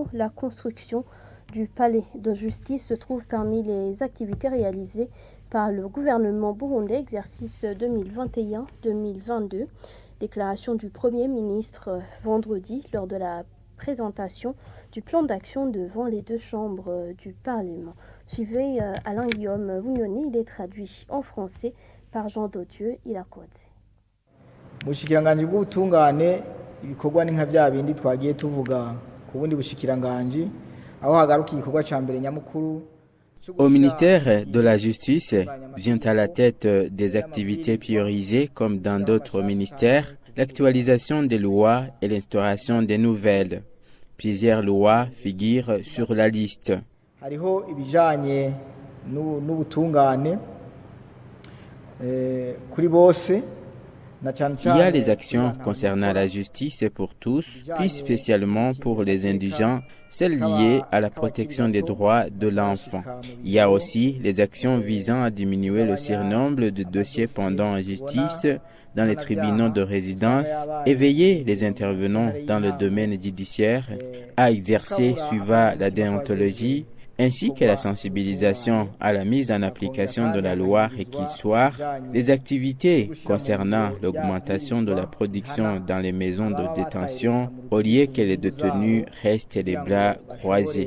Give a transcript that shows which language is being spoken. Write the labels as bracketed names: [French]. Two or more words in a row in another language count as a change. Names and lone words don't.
[French] La construction du palais de justice se trouve parmi les activités réalisées par le gouvernement burundais, exercice 2021-2022. Déclaration du Premier ministre vendredi lors de la présentation du plan d'action devant les deux chambres du Parlement. Suivez Alain-Guillaume Bunyoni, il est traduit en français par Jean Dodieu Irakoze. [Rundi] Bushikiranganji bw'ubutungane ibikorwa ni nka bya bindi twagiye tuvuga ku bundi bushikiranganji aho hagaruka igikorwa ca mbere nyamukuru. [French] Au ministère de la Justice vient à la tête des activités priorisées comme dans d'autres ministères, l'actualisation des lois et l'instauration des nouvelles. Plusieurs lois figurent sur la liste. [Rundi] Hariho ibijanye n'ubutungane kuri bose. [French] Il y a les actions concernant la justice pour tous, plus spécialement pour les indigents, celles liées à la protection des droits de l'enfant. Il y a aussi les actions visant à diminuer le surnombre de dossiers pendant en justice dans les tribunaux de résidence et veiller les intervenants dans le domaine judiciaire à exercer suivant la déontologie, ainsi que la sensibilisation à la mise en application de la loi réquisitoire, les activités concernant l'augmentation de la production dans les maisons de détention, au lieu que les détenus restent les bras croisés.